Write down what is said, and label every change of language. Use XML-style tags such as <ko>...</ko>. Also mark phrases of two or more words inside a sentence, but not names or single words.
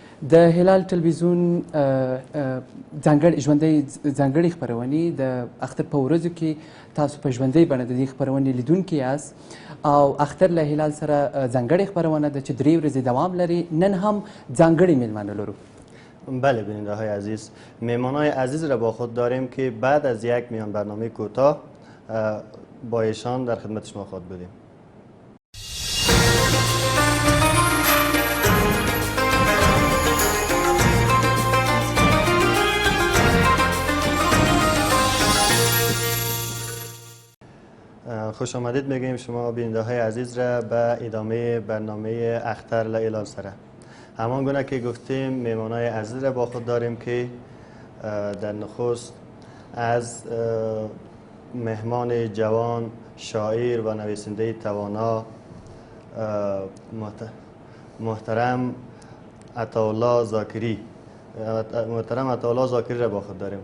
<ps>د هلال تلویزیون ځانګړې خپرونې د اختر په ورځو کې تاسو په ژوندۍ بڼه د دې خپرونې لیدونکي یاست او اختر له هلال سره ځانګړې خپرونه ده چې 3 ورځې دوام لري. نن هم ځانګړي میلمانه لرو.</ps> <fa>بله بیننده های عزیز، مهمان های عزیز را با خود داریم که بعد از یک میان برنامه کوتاه با ایشان در خدمت شما خواهد بودیم. خوش آمدید میگیم شما بیننده های عزیز را به ادامه برنامه اختر له هلال سره. همان گونه که گفتیم مهمان های عزیز را با خود داریم که در نخست از مهمان جوان، شاعر و نویسنده توانا محترم عطاالله ذاکری را با خود داریم.</fa>